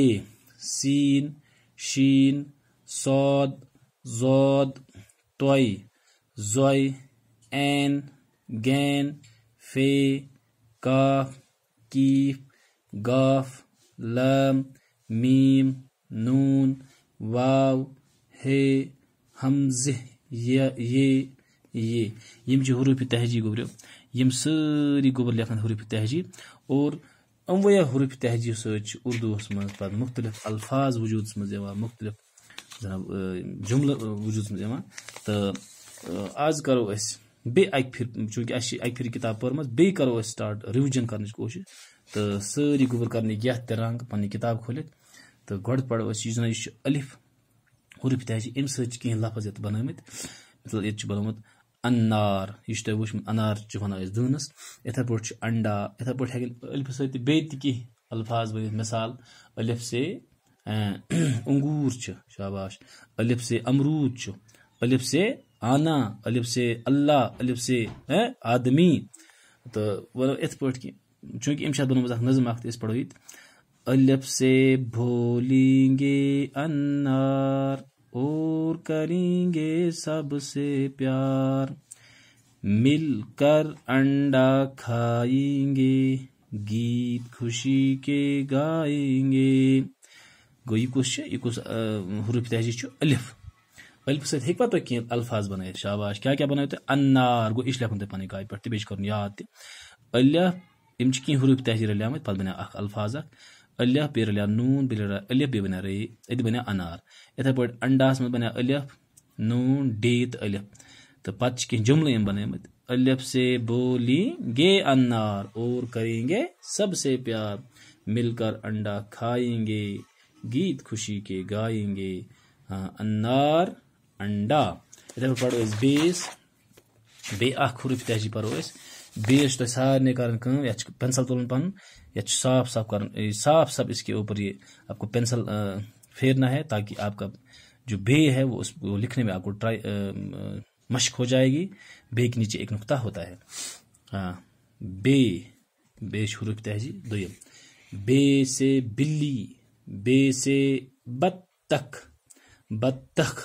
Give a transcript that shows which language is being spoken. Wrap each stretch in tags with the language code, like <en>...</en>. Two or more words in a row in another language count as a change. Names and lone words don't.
<ks>سین، شین، صاد، زود، طوئی، زوئی، عین، گین، فے، کاف، کیف، گاف، لام، میم، نون، واو، ہے، حمزہ، یہ یم چھِ حروٗفِ تہجی گوبرِو. یم سٲری گوبر لیکھان حروٗفِ تہجی، اور یِموٕے حروٗفِ تہجی سۭتۍ چھِ اردوٗہس منٛز پتہٕ مختلف الفاظ وجوٗدس منٛز یِوان، مختلف جناب جملہٕ وجوٗدس منٛز یِوان. تہٕ آز کرو أسۍ بیٚیہِ اکہِ پھِرِ، چوٗنٛکہِ اَسہِ چھِ اکہِ پھِرِ کِتاب پٔرمٕژ، بیٚیہِ کرو أسۍ</ks> <en>start revision</en> <ks>کرنٕچ کوٗشش. تہٕ سٲری گوبر کرنٕکۍ یتھ تہِ رنٛگ پنٕنۍ کِتاب کھوٗلِتھ. تہٕ گۄڈٕ پرو أسۍ یہِ زن یہِ چھُ الف حروٗفِ تہجی، امہِ سۭتۍ چھِ کینٛہہ لفظ یتھ بنٲومٕتۍ. مطلب ییٚتہِ چھُ بنومُت انار، یہِ چھُ تۄہہِ وٕچھمُت، انار چھِ ونان أسۍ دٲنس. یِتھے پٲٹھۍ چھُ انڈا. یِتھے پٲٹھۍ ہیٚکن الفہٕ سۭتۍ تہِ بیٚیہِ تہِ کینٛہہ الفاظ بٔنِتھ. مثال</ks> <ur>الف سے انگور</ur> <ks>چھُ، شاباش.</ks> <ur>الف سے امروٗد</ur> <ks>چھُ،</ks> <ur>الف سے آنا، الف سے اللہ، الف سے آدمی.</ur> <ks>تہٕ ونو یِتھ پٲٹھۍ کہِ چوٗنٛکہِ أمۍ چھِ اتھ بنٲومٕژ اکھ نظم اکھ تہِ أسۍ پرو ییٚتہِ.</ks> <ur>الف سے بھولیں گے انار اور کریں گے سب سے پیار، مل کر انڈا کھائیں گے، گیت خوشی کے گائیں گے.</ur> <ks>گوٚو یہِ کُس چھُ، یہِ کُس حروٗفِ تہجی چھُ؟ الف. الف سۭتۍ ہیٚکوا تُہۍ کینٛہہ الفاظ بنٲیِتھ؟ شاباش. کیٛاہ کیٛاہ بنٲیِو تُہۍ؟ انار. گوٚو یہِ چھُ لیکھُن تۄہہِ پنٕنۍ کاپی پٮ۪ٹھ تہِ، بیٚیہِ چھُ کرُن یاد تہِ. الف، یِم چھِ کینٛہہ حروٗفِ تہجی رلیمٕتۍ، پتہٕ بنیو اکھ الفاظ اکھ. الف، بیٚیہِ رلیو نوٗن، بیٚیہِ رلیو الف، بیٚیہِ بنیو رے، اتہِ بنیو انار. یِتھے پٲٹھۍ انڈاہس منٛز بنیو الف، نوٗن، ڈے تہٕ الف. تہٕ پتہٕ چھِ کینٛہہ جملہٕ یِم بنٲومٕتۍ.</ks> <ur>الف سے بولیں گے انار اور کریں گے سب سے پیار، مل کر انڈا کھائیں گے، گیت خوشی کے گائیں گے. انار، انڈا.</ur> <ks>یِتھے پٲٹھۍ پرو أسۍ بیٚیِس، بیٚیہِ اکھ حروٗفِ تہجی پرو أسۍ. بیٚیِس چھُ تۄہہِ سارنٕے کرٕنۍ کٲم، یتھ چھُ پینسل تُلُن پنُن، یتھ چھُ صاف صاف کرُن، صاف صاف</ks> <ur>اس کے اوپر یہ آپ کو پینسل پھیرنا ہے، تاکہ آپ کا جو بے ہے وہ لکھنے میں آپ کو مشق ہو جائے گی. بے کے نیچے ایک نقطہ ہوتا ہے. ہاں، بے حروف تہجی. دویم، بے سے بلی، بے سے بطخ، بطخ.</ur>